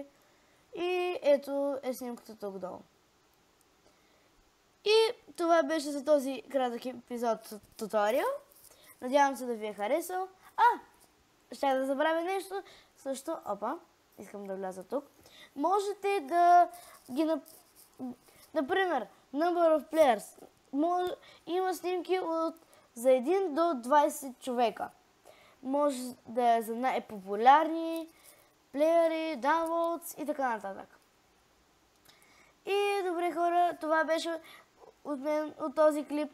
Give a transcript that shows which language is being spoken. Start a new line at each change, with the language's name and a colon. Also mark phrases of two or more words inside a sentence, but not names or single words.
Bulgarian: И ето е снимката тук долу. И това беше за този кратък епизод туториал. Надявам се да ви е харесал. Ще да забравя нещо. Също, искам да вляза тук. Можете да ги... Например,
English: number of players.
Bulgarian: Има снимки за 1 до 20 човека. Може да е за най-популярни плеери, downloads и така нататък. И добре хора, това беше от мен от този клип.